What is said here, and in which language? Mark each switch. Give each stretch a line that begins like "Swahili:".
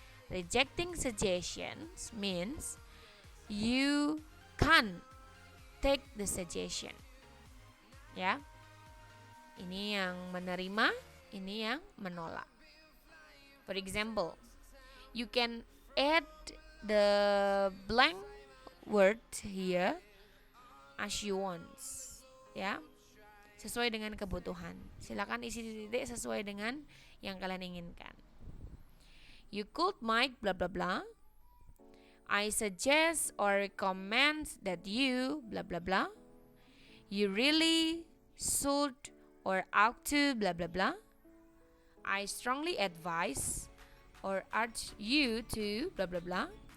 English: Rejecting suggestions means you can't take the suggestion. Ya.
Indonesian: Ini yang menerima, ini yang menolak.
English: For example, you can add the blank word here as you want.
Indonesian: Ya. Sesuai dengan kebutuhan. Silakan isi titik sesuai dengan yang kalian inginkan.
English: You could make blah blah blah. I suggest or recommend that you blah blah blah. You really should or ought to blah blah blah. I strongly advise or urge you to blah blah blah.